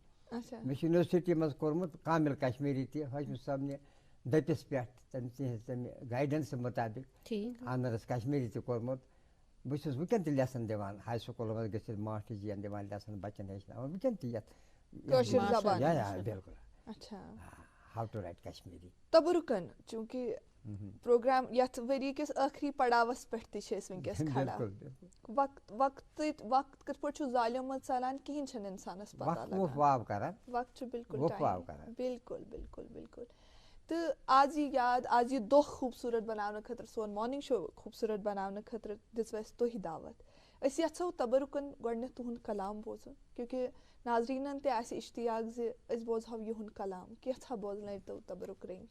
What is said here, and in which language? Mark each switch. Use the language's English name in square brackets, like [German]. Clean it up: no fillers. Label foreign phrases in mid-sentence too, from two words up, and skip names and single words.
[Kashmiri] مےٚ چھُ یونیورسٹی منٛز کوٚرمُت کامِل کشمیٖری تہِ حٲجمہِ صٲبنہِ دٔپِس پٮ۪ٹھ تَمہِ گایڈنسہٕ مُطابق آنٲرٕس کشمیٖری تہِ کوٚرمُت. بہٕ چھُس وٕنکٮ۪ن تہِ لیسن دِوان ہاے سکوٗلن منٛز گٔژھِتھ ماسٹر جِین دِوان لیسن بچن ہیٚچھناوان وٕنکٮ۪ن تہِ یتھ. کٲشِر زبان. بِلکُل. [English] how to write Kashmiri. [Kashmiri] تبرکن چونکہ پروگرام یتھ ؤری کِس ٲخری پڑاوس پٮ۪ٹھ تہِ چھِ أسۍ وٕنکیٚس کھڑا وقت کِتھ پٲٹھۍ چھُ ظالیومت ژلان کِہیٖنۍ چھُنہٕ اِنسانس پتہ لگان وقت چھُ بالکل بالکل بالکل بالکل تہٕ آز یہِ یاد آز یہِ دۄہ خوٗبصوٗرت بناونہٕ خٲطرٕ سون مارنِنٛگ شو خوٗبصوٗرت بناونہٕ خٲطرٕ دِژوٕ اَسہِ تُہۍ دعوت أسۍ یژھو تبرکن گۄڈنٮ۪تھ تُہُنٛد کلام بوزُن کیونکہِ ناظریٖنن تہِ آسہِ اِشتیاق زِ أسۍ بوزہو یِہُنٛد کلام کینٛژھا بوزنٲیِو تو تبرک رٔنٛگۍ